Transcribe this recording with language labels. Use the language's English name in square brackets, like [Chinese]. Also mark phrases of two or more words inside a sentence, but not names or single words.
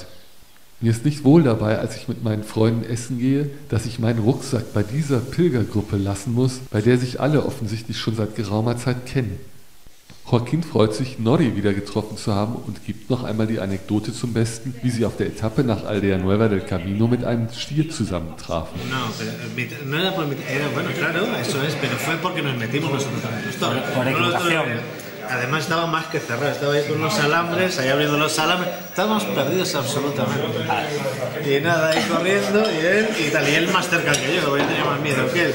[German] Mir ist nicht wohl dabei, als ich mit meinen Freunden essen gehe, dass ich meinen Rucksack bei dieser Pilgergruppe lassen muss, bei der sich alle offensichtlich schon seit geraumer Zeit kennen. Joaquin freut sich, Nori wieder getroffen zu haben und gibt noch einmal die Anekdote zum Besten, wie sie auf der Etappe nach Aldea Nueva del Camino mit einem Stier zusammentrafen. [Spanish] Además estaba más que cerrado, estaba ahí con los alambres, ahí abriendo los alambres, estábamos perdidos absolutamente. Y nada, ahí corriendo, y él más cerca que yo tenía más miedo que él.